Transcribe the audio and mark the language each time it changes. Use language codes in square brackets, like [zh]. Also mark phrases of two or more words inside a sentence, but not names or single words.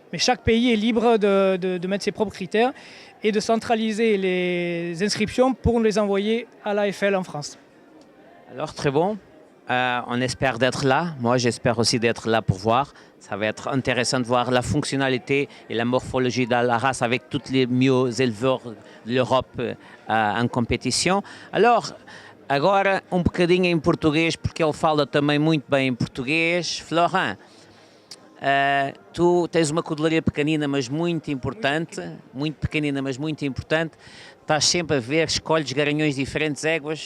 [fr] Mais chaque pays est libre de mettre ses propres critères et de centraliser les inscriptions pour les envoyer à l'AFL en France. Alors, très bon. On espère d'être là. Moi, j'espère aussi d'être là pour voir. Ça va être intéressant de voir la fonctionnalité et la morphologie de la race avec tous les mieux éleveurs de l'Europe en competição. [pt] Alors, agora um bocadinho em português, porque ele fala também muito bem em português. Florent, tu tens uma cudelaria pequenina, mas muito importante. Muito pequenina, mas muito importante. Estás sempre a ver, escolhes garanhões diferentes, éguas.